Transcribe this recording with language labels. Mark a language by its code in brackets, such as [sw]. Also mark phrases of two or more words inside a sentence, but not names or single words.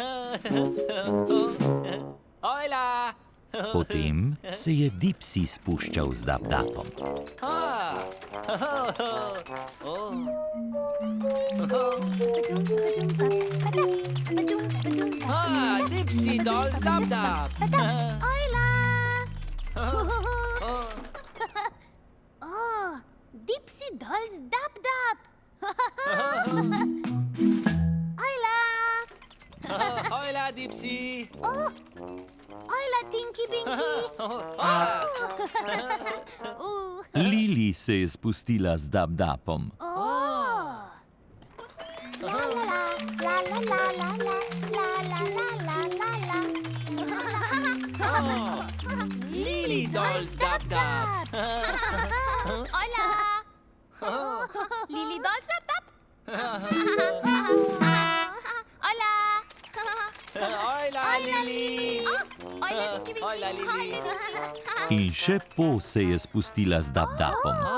[sl] Ojla. Potem se je Dipsy spuščal z dab-dabom. Dipsy, dol z dab-dab. Ojla. Dipsy dolls dab dab. Ojla. Ojla, Dipsy. Ojla, Tinky Binky. Lili se je spustila z dab-dabom. La la la la la la la la la la la. Lili, dol z dab-dab. Hola. Lili dolls dab dab. Hola. Ojla, Lili. Ojla, Tinky Binky. Ojla, Lili. In še Po se je spustila z dab-dabom.